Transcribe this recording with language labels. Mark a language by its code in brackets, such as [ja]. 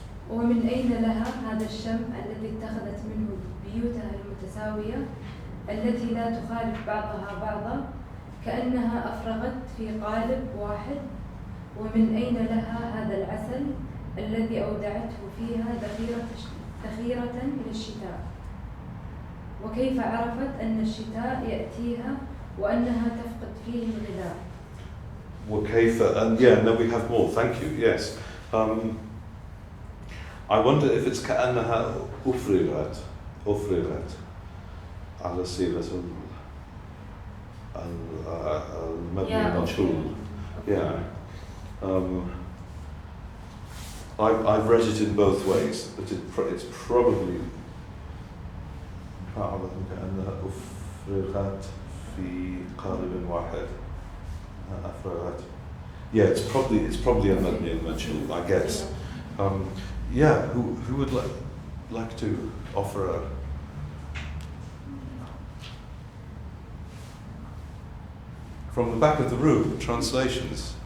[ar] ومن أين لها هذا الشم الذي اتخذت منه بيوتها المتساوية التي لا تخالف بعضها بعضا كأنها أفرغت في قالب واحد. ومن أين لها هذا العسل الذي أودعته فيها ذخيرة للشتاء. وكيف عرفت أن الشتاء يأتيها وأنها تفقد فيه الغذاء. وكيف, [en] and yeah, no, we have more, thank you, yes. I wonder if it's [ar] كأنها أفرغت على صيغة المبني المجهول. [en] Yeah. I've read it in both ways, but it's probably [ar] كأنها أفرغت في قالب واحد. أفرغت. [en] Yeah, it's probably a [ar] مبني المجهول, [en] I guess. Yeah, who would like to offer a from the back of the room, translations?